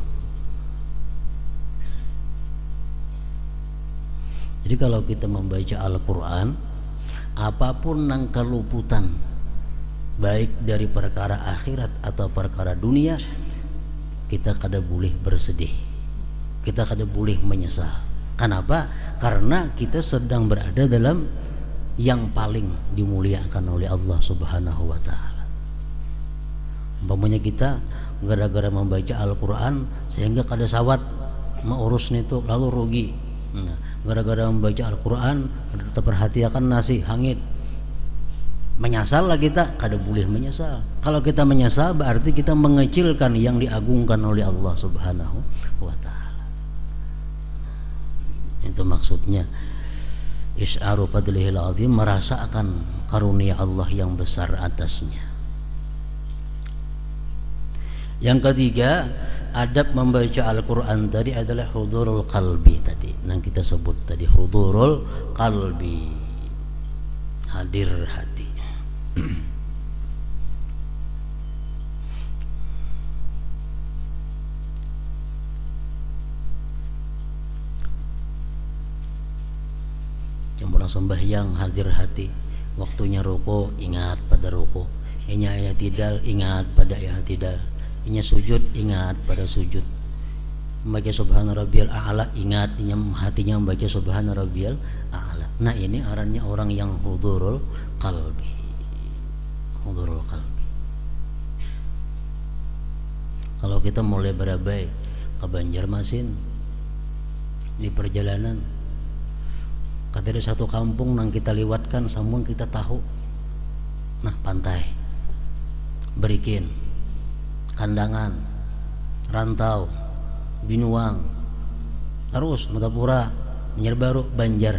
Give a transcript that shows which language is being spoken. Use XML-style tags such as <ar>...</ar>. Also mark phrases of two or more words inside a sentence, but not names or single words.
<bjn>Jadi kalau kita membaca Al-Quran, apapun yang keluputan, baik dari perkara akhirat atau perkara dunia, kita kada boleh bersedih, kita kada boleh menyesal. Kenapa? Karena kita sedang berada dalam yang paling dimuliakan oleh Allah</bjn> <ar>سبحانه وتعالى.</ar> <bjn>Umpamanya kita gara-gara membaca Al-Quran sehingga kada sawat mengurus itu, lalu rugi. Nah, gara-gara membaca Al-Quran terperhatikan nasi hangit, menyesal lah kita, kada boleh menyesal. Kalau kita menyesal berarti kita mengecilkan yang diagungkan oleh Allah</bjn> <ar>سبحانه وتعالى.</ar> <bjn>Itu maksudnya</bjn> <ar>إشعار فضله العظيم,</ar> <bjn>merasakan karunia Allah yang besar atasnya. Yang ketiga, adab membaca Al-Quran tadi adalah</bjn> <ar>حضور القلب</ar> <bjn>tadi, yang kita sebut tadi,</bjn> <ar>حضور القلب,</ar> <bjn>hadir hati. Jam sembahyang hadir hati, waktunya ruku ingat pada ruku, inya i'tidal ingat pada i'tidal, inya sujud ingat pada sujud, membaca</bjn> <ar>سبحان ربي الأعلى</ar> <bjn>ingat, inya hatinya membaca</bjn> <ar>سبحان ربي الأعلى.</ar> <bjn>Nah ini arannya orang yang</bjn> <ar>حضور القلب, حضور القلب.</ar> <bjn>Kalau kita mulai berabai ke Banjarmasin, di perjalanan dari satu kampung yang kita lewatkan, sampun kita tahu, nah pantai, Berikin, Kandangan, Rantau, Binuang, terus Matapura, Banjarbaru, Banjar.</bjn>